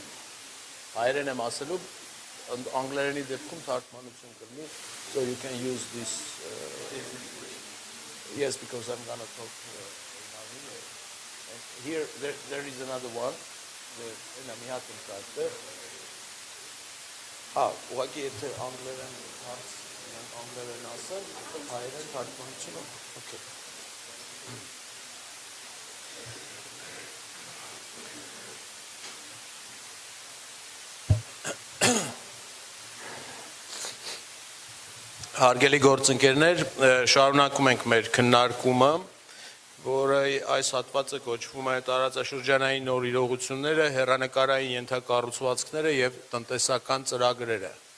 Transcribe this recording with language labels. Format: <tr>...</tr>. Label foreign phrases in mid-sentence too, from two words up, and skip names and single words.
<hy>Հայերեն եմ ասելու, անգլերենի դեպքում թարգմանություն կլինի,</hy> <en>so you can use this. Yes, because I'm gonna talk in Armenian. And here there is another one.</en> <hy>Մի հատ եմ կարծել. Ուղղակի եթե անգլերեն ասել, հայերեն թարգմանությունը, okay. Հարգելի գործընկերներ, շարունակում ենք մեր քննարկումը, որը այս հատվածը կոչվում է տարածաշրջանային նոր իրողությունները, հեռանկարային ենթակառուցվածքները եւ տնտեսական ծրագրերը։</hy>